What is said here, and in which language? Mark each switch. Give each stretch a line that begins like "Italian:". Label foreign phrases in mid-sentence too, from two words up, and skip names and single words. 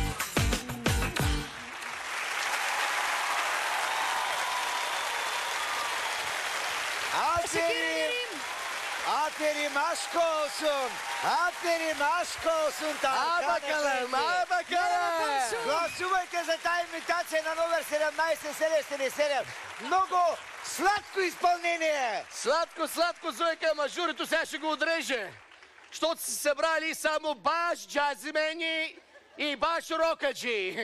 Turkish: Aferin. Aferin aşk olsun. Aferin aşk olsun. А bakalım, а bakalım.
Bulgarian: Гласувайте за тази имитация на номер 17 777. Много сладко изпълнение. Сладко, сладко, Зойка, ама журито сега ще го отреже. Щото си събрали само баш джазимени и баш рокаджи.